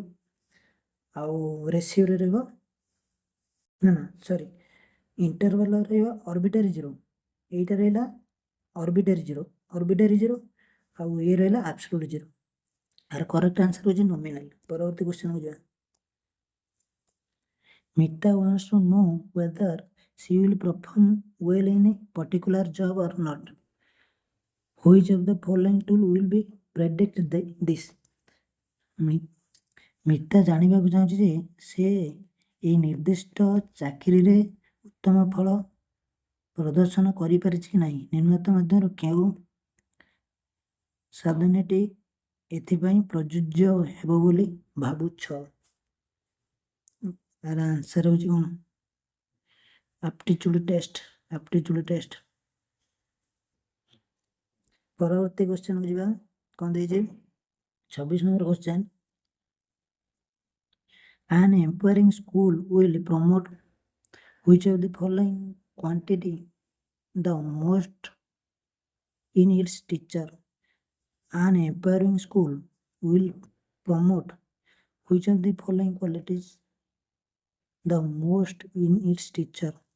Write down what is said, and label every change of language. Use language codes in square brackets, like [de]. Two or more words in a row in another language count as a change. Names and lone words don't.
[or] ଆଉ ରେସିଓରେ ରହିବ [en] sorry interval [or] ରହିବ [en] arbitrary zero. [or] ଏଇଟା ରହିଲା [en] arbitrary zero [or] ଆଉ ଇଏ ରହିଲା [en] absolute zero. [or] ଆର [en] correct answer [or] ହେଉଛି ନୋମିନାଲ। ପରବର୍ତ୍ତୀ କ୍ୱେଶ୍ଚନକୁ ଯିବା। [en] Mita wants to know whether she will perform well in a particular job or not. Which of the following tool will be predict this? [or] ମିତା ଜାଣିବାକୁ ଚାହୁଁଛି ଯେ ସେ ଏଇ ନିର୍ଦ୍ଦିଷ୍ଟ ଚାକିରିରେ ଉତ୍ତମ ଫଳ ପ୍ରଦର୍ଶନ କରିପାରିଛି କି ନାହିଁ। ନିମ୍ନତମ ମଧ୍ୟରୁ କେଉଁ ସାଧନଟି ଏଥିପାଇଁ ପ୍ରଯୁଜ୍ୟ ହେବ ବୋଲି ଭାବୁଛ? ଆର ଆନ୍ସର ହେଉଛି କ'ଣ? [en] aptitude test. [or] ପରବର୍ତ୍ତୀ କ୍ୱେଶ୍ଚନକୁ ଯିବା। କ'ଣ ଦେଇଛି? 26 ନମ୍ବର କ୍ୱେଶ୍ଚନ। [en] An empowering school will promote which of the following quantity the most in its teacher? An empowering school will promote which of the following qualities the most in its teacher?